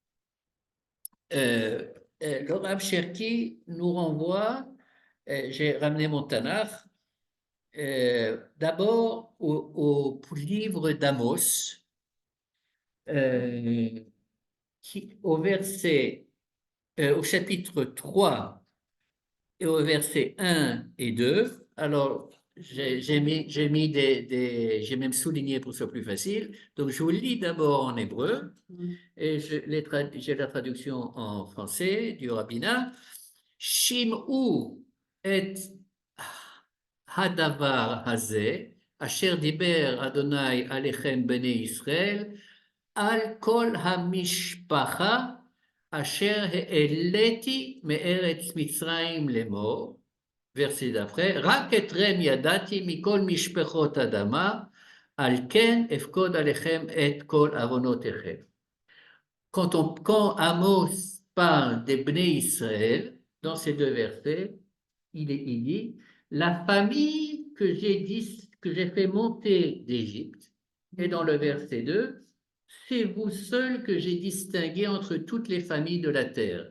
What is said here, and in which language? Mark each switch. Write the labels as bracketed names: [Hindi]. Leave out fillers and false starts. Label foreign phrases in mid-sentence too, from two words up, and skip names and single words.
[French] le Rav Cherki nous renvoie, j'ai ramené mon Tanakh, d'abord au livre d'Amos, au chapitre 3 et au verset 1 et 2. Alors, j'ai même souligné pour que ce soit plus facile. Donc, je vous lis d'abord en hébreu et j'ai la traduction en français du rabbinat. [Hebrew] שמעו את הדבר הזה אשר דבר יהוה עליכם בני ישראל על כל המשפחה אשר העליתי מארץ מצרים לאמור, [French] verset d'après, [Hebrew] רק אתרם ידעתי מכל משפחות אדמה, על כן אפקוד עליכם את כל עוונותיכם. [French] Quand Amos parle des Bnei Israël, dans ces deux versets, il dit, la famille que j'ai fait monter d'Égypte, et dans le verset 2, c'est vous seul que j'ai distingué entre toutes les familles de la terre.